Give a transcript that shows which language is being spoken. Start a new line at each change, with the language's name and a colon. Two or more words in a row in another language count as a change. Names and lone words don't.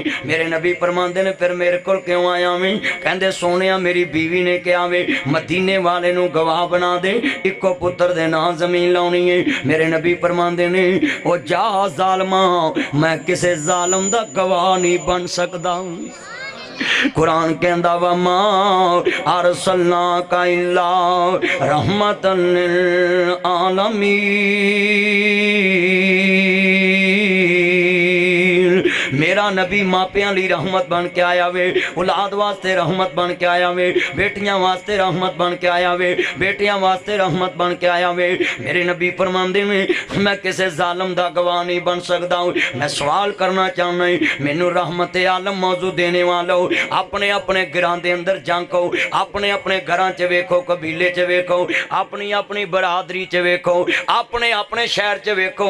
Punjabi: میرے نبی فرماندے نے فیر میرے کول کیوں آیا میں کہندے میری بیوی نے کہا وے مدینے والے نوں گواہ بنا دے اکو پتر دے نام زمین لاؤنی ہے. میرے نبی فرماندے نے او جا ظالما میں کسے ظالم دا گواہ نہیں بن سکدا. قرآن کہندا
Arabic: وما أرسلناك إلا رحمة للعالمين.
Punjabi: میرا نبی ماپیاں لئی رحمت بن کے آیا وے اولاد واسطے رحمت بن کے آیا وے بیٹیاں واسطے رحمت بن کے آیا وے بیٹیاں واسطے رحمت بن کے آیا وے. میرے نبی فرماندے نے میں کسے ظالم دا گواہ نہیں بن سکدا. میں سوال کرنا چاہنا مینوں رحمت عالم موضوع دینے والو اپنے اپنے گھراں دے اندر جھانکو اپنے اپنے گھراں چ ویکھو قبیلے چ ویکھو اپنی اپنی برادری چ ویکھو اپنے اپنے شہر چ ویکھو.